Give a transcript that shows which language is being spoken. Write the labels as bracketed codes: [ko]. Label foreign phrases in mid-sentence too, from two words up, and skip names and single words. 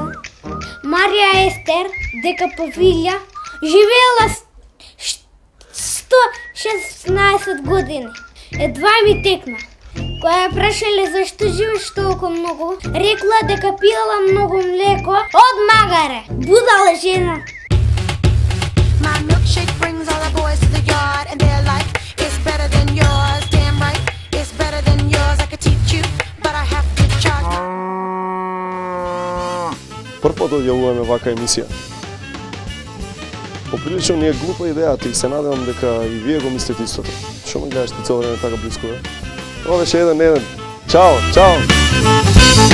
[mk] Марија Естер, дека повилја, живеела 116 години. Едва ми текна. Кога ја прашале зашто живееш толку многу, рекла дека пиела многу млеко од магаре. Будала жена. [en] My milkshake brings all the boys to the yard and they're like, it's better than yours, damn right, it's better than yours, I could teach you, but I have to charge. [mk] Прв пат одјавуваме вака емисија. Поприлично ни е глупа идејата и се надевам дека и вие го мислите истото. Што ме гледаш ти цело време така близко, бе? Ова беше 1-1. Чао, чао!